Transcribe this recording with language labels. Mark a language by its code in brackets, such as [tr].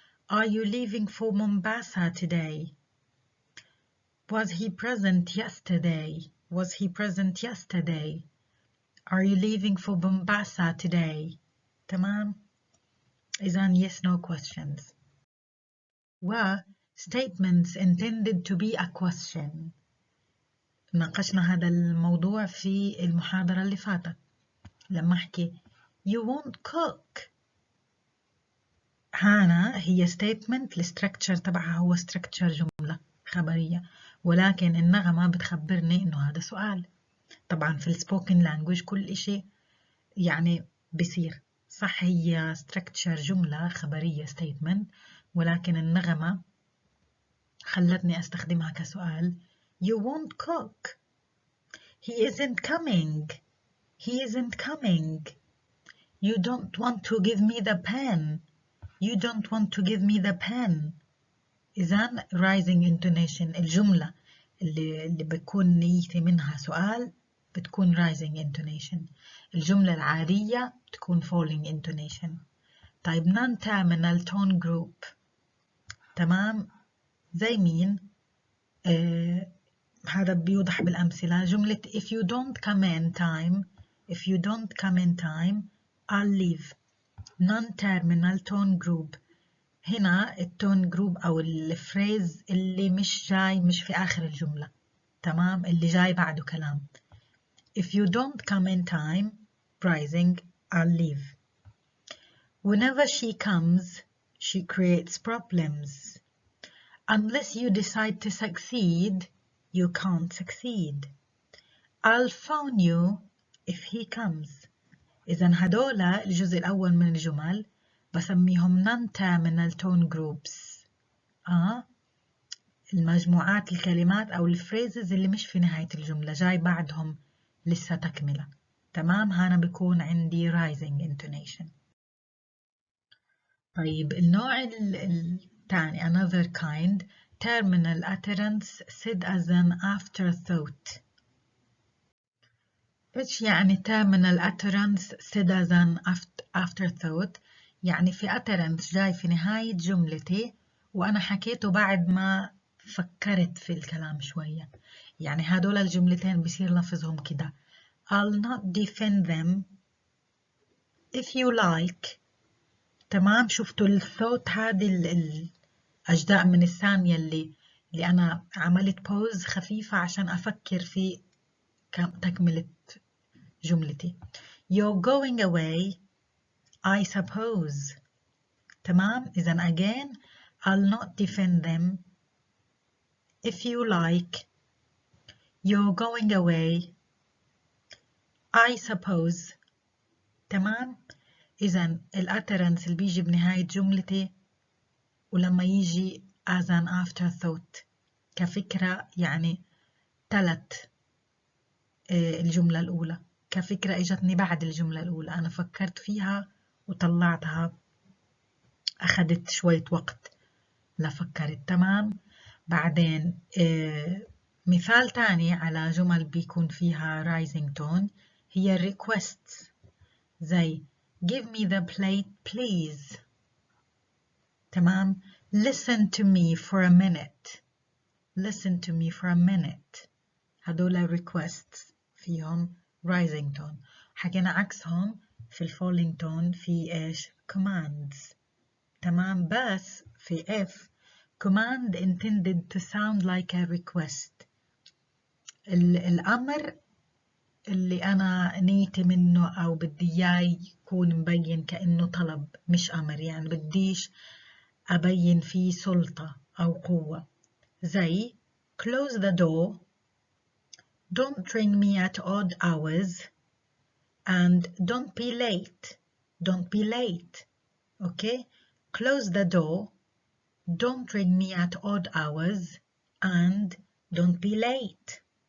[en] Are you leaving for Mombasa today? Was he present yesterday? Was he present yesterday? Are you leaving for Mombasa today? [ar] تمام؟ إذن [en] yes no questions. و statements intended to be a question. [ar] ناقشنا هذا الموضوع في المحاضرة اللي فاتت لما أحكي [en] you won't cook. [ar] هنا هي statement الستركتشر تبعها هو structure جملة خبرية، ولكن النغمة بتخبرني إنه هذا سؤال. طبعا في السبوكن لانجويج كل إشي يعني بصير صح، هي structure جملة خبرية statement، ولكن النغمة خلتني أستخدمها كسؤال. [en] You won't cook. He isn't coming. He isn't coming. You don't want to give me the pen. You don't want to give me the pen. [ar] إذن [en] rising intonation [ar] الجملة اللي بتكون نيتي منها سؤال بتكون rising intonation. الجملة العادية بتكون [en] falling intonation. [ar] طيب [en] non-terminal tone group [ar] تمام زي مين؟ هذا بيوضح بالأمثلة. [en] جملة if you don't come in time, if you don't come in time, I'll leave. non-terminal tone group [ar] هنا التون جروب أو الفريز اللي مش في آخر الجملة، تمام، اللي جاي بعده كلام. [en] If you don't come in time, rising, I'll leave. Whenever she comes, she creates problems. Unless you decide to succeed, you can't succeed. I'll phone you if he comes. [ar] إذن هدولا الجزء الأول من الجمل بسميهم non-terminal tone groups. المجموعات الكلمات أو الفريزز اللي مش في نهاية الجملة جاي بعدهم لسه تكملة. تمام، هنا بيكون عندي rising intonation. طيب النوع الثاني [en] another kind terminal utterance said as an afterthought. [ar] إيش يعني [en] terminal utterance said as an afterthought؟ [ar] يعني في utterance جاي في نهاية جملتي وأنا حكيته بعد ما فكرت في الكلام شوية. يعني هدول الجملتين بصير لفظهم كده [en] I'll not defend them if you like. [ar] تمام، شفتوا الثوت هذه الأجزاء من الثانية اللي أنا عملت بوز خفيفة عشان أفكر في تكملة جملتي. [en] You're going away, I suppose. [ar] تمام، إذن [en] again I'll not defend them if you like. You're going away, I suppose. [ar] تمام، إذن الutterance اللي بيجي بنهاية جملتي ولما يجي [en] as an afterthought [ar] كفكرة يعني تلت الجملة الأولى، كفكرة إجتني بعد الجملة الأولى، أنا فكرت فيها وطلعتها، أخذت شوية وقت لفكرت. تمام، بعدين مثال تاني على جمل بيكون فيها [en] rising tone [ar] هي requests زي [en] give me the plate please. [ar] تمام، [en] listen to me for a minute. Listen to me for a minute. [ar] هدول requests فيهم rising tone. حكينا عكسهم في [en] falling tone [ar] في إيش؟ commands. تمام. [en] بس في F command intended to sound like a request. [ar] الأمر اللي أنا نيتي منه أو بدي إياه يكون مبين كأنه طلب مش أمر، يعني بديش أبين فيه سلطة أو قوة. زي [en] close the door, don't ring me at odd hours, and don't be late. Don't be late. Okay? Close the door, don't ring me at odd hours, and don't be late.